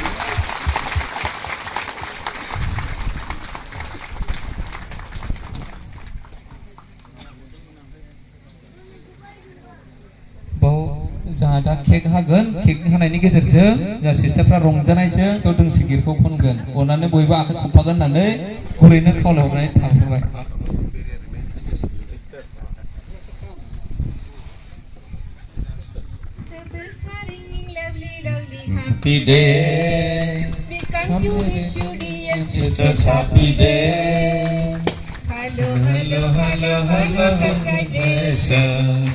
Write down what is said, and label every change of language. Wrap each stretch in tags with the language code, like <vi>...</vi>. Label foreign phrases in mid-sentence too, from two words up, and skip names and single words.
<brx>जोंहा दा केक हागोन केक हानायनि गेजेरजों जोंहा सिस्टारफ्रा रंजानायजों बेयाव दोंसे गितखौ खनगोन अननानै बयबो आखाइ खबफागोन होननानै गुरैनो खावलायहरनानै थांफाबाय</brx> <en>Happy day, we come to wish you dear sisters happy day. Hello, hello, hello, hello, congratulations.</en>